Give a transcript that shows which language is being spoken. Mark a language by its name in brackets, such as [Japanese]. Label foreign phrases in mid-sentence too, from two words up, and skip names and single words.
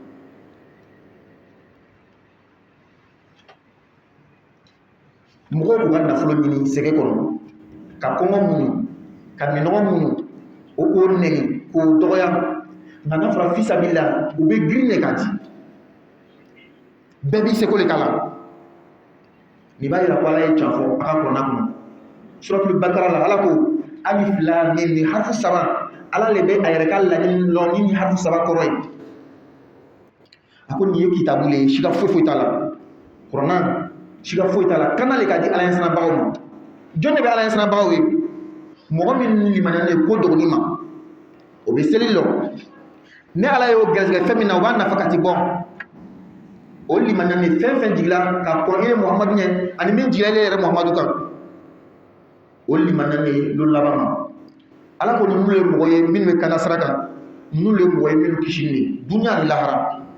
[Bambara] mɔgɔw b'u ka nafolo ɲini sɛgɛ kɔnɔ ka kɔngɔ muɲu ka minɔgɔ muɲu o k'o nɛni k'o dɔgɔya nka n'a fɔra [Arabic] في سبيل [Bambara] u bɛ girin de ka di bɛɛ b'i seko de k'a la nin b'a yira ko Ala ye can fɔ a ka kuranna kɔnɔ suratul Bakara la Ala ko [Arabic] ألف لام ميم [Bambara] ni harfu saba Ala le bɛ a yɛrɛ ka laɲini lɔn ni harfu saba kɔrɔ ye a ko nin ye kitabu le ye siga foyi t'a la kuranna siga foyi t'a la kana le ka di Ala ɲɛsinabagaw ma jɔn de bɛ Ala ɲɛsinabagaw ye mɔgɔ min limaniyalen ko dɔgɔnin ma o bɛ seli lɔ ne Ala y'o gɛrɛsɛgɛ fɛn min na o b'a nafa ka ti bɔ o limaniyalen fɛn fɛn jigila ka kɔrɔ ye Muhamadu ɲɛ ani min jigila yɛrɛ Muhamadu kan o limaniyalen don laban ma Ala ko ninnu ye mɔgɔ ye minnu bɛ kana sira kan ninnu ye mɔgɔ ye minnu kisini ye dunuya ni lahara